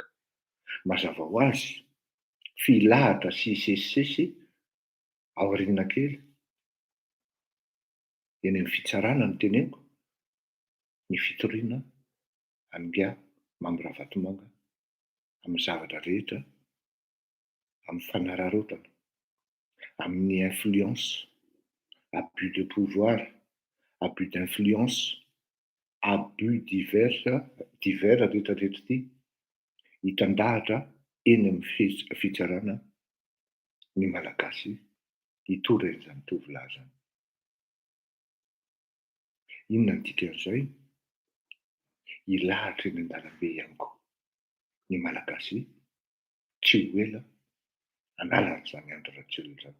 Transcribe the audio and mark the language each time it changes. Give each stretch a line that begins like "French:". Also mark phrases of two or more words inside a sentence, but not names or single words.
Malagasy: Mazava ho azy filahatra sy sesisesy aoriana kely eny amin'ny fitsarana ny teneniko ny fitoriana Nga Mambra Vatomanga amin'ny zavatra rehetra, amin'ny fanararaotana, amin'ny influence,
French: abus de pouvoir, abus d'influence, abus divers
Malagasy: rehetra ity hitandahatra eny amin'ny fitsarana ny malagasy hitoren'izany tovolahy zany. Inona ny dikan'izay? Hilahatra eny an-dalambe ihany koa ny malagasy tsy ho ela analan'izany Andry Rajoelina zany.